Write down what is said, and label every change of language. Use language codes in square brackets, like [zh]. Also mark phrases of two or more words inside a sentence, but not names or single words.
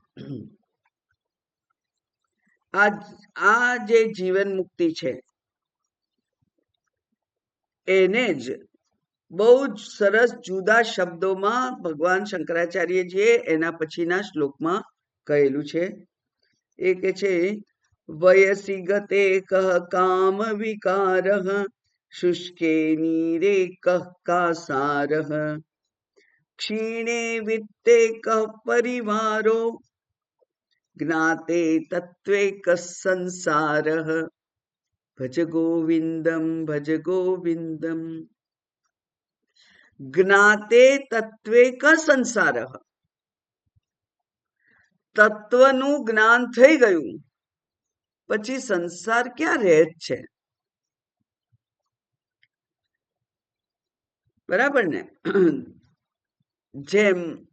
[gu] આ જે જીવન મુક્તિ છે એને જ બહુ જ સરસ જુદા શબ્દોમાં ભગવાન શંકરાચાર્યજીએ એના પછીના શ્લોકમાં કહેલું છે. એ કે છે, [sa] વયસી ગતે કહ કામ વિકારઃ શુષ્કે નીરે કહ કાસારઃ क्षीणे वित्ते कः परिवारो ज्ञाते तत्त्वे कः संसारः भज गोविंदम જ્ઞાતે તત્વે ક સંસાર [gu] તત્વનું જ્ઞાન થઈ ગયું પછી સંસાર ક્યાં રહે છે બરાબર ને જેમ